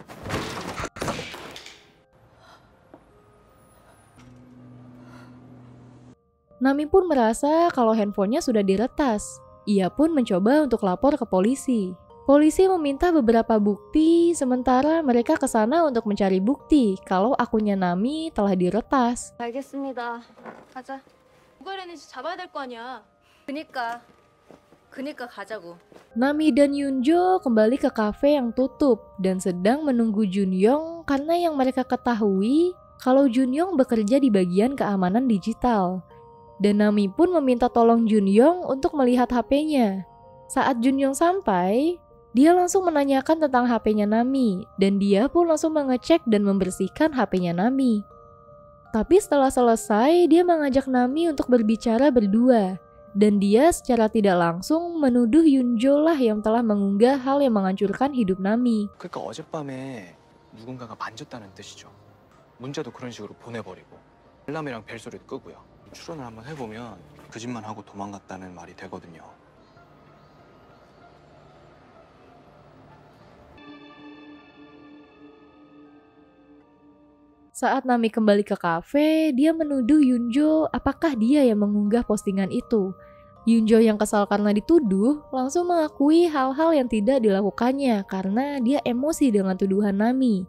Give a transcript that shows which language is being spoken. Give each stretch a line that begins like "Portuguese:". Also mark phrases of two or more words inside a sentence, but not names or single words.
Indonesian: Nami pun merasa kalau handphonenya sudah diretas. Ia pun mencoba untuk lapor ke polisi. Polisi meminta beberapa bukti, sementara mereka ke sana untuk mencari bukti kalau akunnya Nami telah diretas.
Korean: 알겠습니다. 가자. 누가 이랬는지 잡아야 될 거 아니야. 그니까 가자고.
Indonesian: Nami dan Yunjo kembali ke kafe yang tutup dan sedang menunggu Junyong karena yang mereka ketahui kalau Junyong bekerja di bagian keamanan digital. Dan Nami pun meminta tolong Junyong untuk melihat HP-nya. Saat Junyong sampai, dia langsung menanyakan tentang HP-nya Nami, dan dia pun langsung mengecek dan membersihkan HP-nya Nami. Tapi setelah selesai, dia mengajak Nami untuk berbicara berdua, dan dia secara tidak langsung menuduh Yunjo lah yang telah mengunggah hal yang menghancurkan hidup Nami.
Korean: 그러니까 어젯밤에 누군가가 만졌다는 뜻이죠. 문자도 그런 식으로 보내버리고 알람이랑 벨소리도 끄고요. 추론을 한번 해보면 그 짓만 하고 도망갔다는 말이 되거든요.
Indonesian: Saat Nami kembali ke kafe, dia menuduh Yunjo apakah dia yang mengunggah postingan itu. Yunjo yang kesal karena dituduh, langsung mengakui hal-hal yang tidak dilakukannya karena dia emosi dengan tuduhan Nami.